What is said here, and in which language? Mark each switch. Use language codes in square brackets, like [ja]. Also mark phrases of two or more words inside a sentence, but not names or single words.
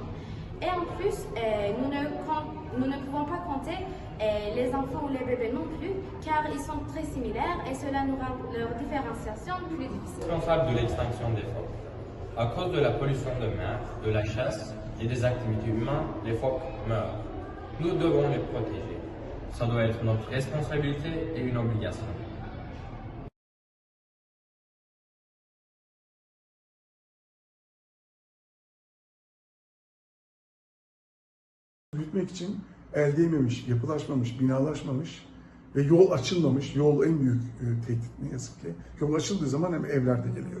[fr] Et en plus, nous ne pouvons pas compter les enfants ou les bébés non plus, car ils sont très similaires et cela nous rend leur différenciation plus difficile. Responsable de l'extinction des phoques. À cause de la pollution de mer, de la chasse et des activités humaines, les phoques meurent. Nous devons les protéger. Ça doit être notre responsabilité et une obligation. [tr] Büyütmek için el değmemiş, yapılaşmamış, binalaşmamış ve yol açılmamış. Yol en büyük tehdit ne yazık ki. Yol açıldığı zaman hem evler de geliyor.